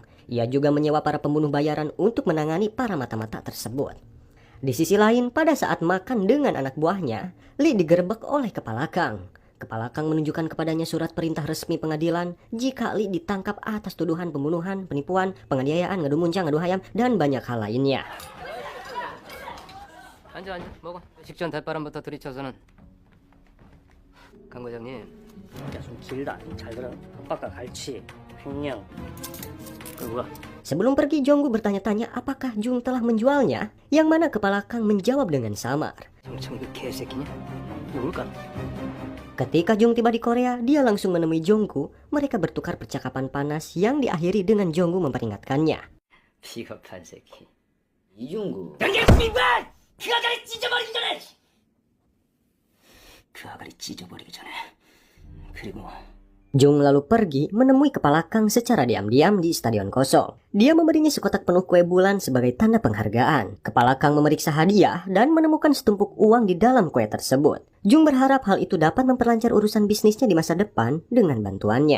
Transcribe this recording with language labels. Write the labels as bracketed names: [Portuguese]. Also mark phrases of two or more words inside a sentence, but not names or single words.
[Indonesian] Ia juga menyewa para pembunuh bayaran untuk menangani para mata-mata tersebut. Di sisi lain, pada saat makan dengan anak buahnya, Li digerebek oleh Kepala Kang. Kepala Kang menunjukkan kepadanya surat perintah resmi pengadilan jika Li ditangkap atas tuduhan pembunuhan, penipuan, penganiayaan, [Sundanese] ngadu muncang, ngadu hayam, [Indonesian] dan banyak hal lainnya. [Korean] 앉아 먹어. 식전 대바람부터 들이쳐서는. 강 과장님. 야, 좀 길다. 잘 들어. 협박과 갈취, 횡령. 그거 [Indonesian] Sebelum pergi, Jonggu bertanya-tanya apakah Jung telah menjualnya, yang mana Kepala Kang menjawab dengan samar. [Korean] 정청 그 개새끼냐? 누굴까? [Indonesian] Ketika Jung tiba di Korea, dia langsung menemui Jonggu. Mereka bertukar percakapan panas yang diakhiri dengan Jonggu memperingatkannya. [Korean] 비겁한 새끼. 이중구. 그 아가리 찢어버리기 전에. 그리고 [Indonesian] Jung lalu pergi menemui Kepala Kang secara diam-diam di stadion kosong. Dia memberinya sekotak penuh kue bulan sebagai tanda penghargaan. Kepala Kang memeriksa hadiah dan menemukan setumpuk uang di dalam kue tersebut. Jung berharap hal itu dapat memperlancar urusan bisnisnya di masa depan dengan bantuannya.